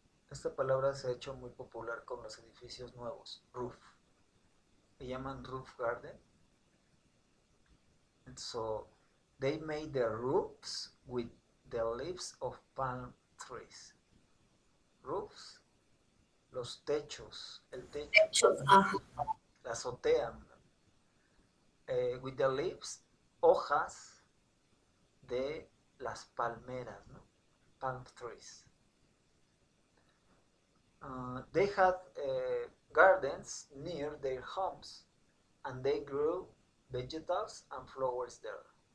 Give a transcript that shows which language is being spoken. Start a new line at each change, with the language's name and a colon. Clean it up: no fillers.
Spanish: Esta palabra se ha hecho muy popular con los edificios nuevos, roof. Le llaman roof garden.
English: And so they made the roofs with the leaves of palm trees.
Spanish: Roofs, los techos, el techo, la azotea,
English: with the leaves,
Spanish: hojas de las palmeras, ¿no?
English: Palm trees. They had gardens near their homes, and they grew vegetables and flowers there.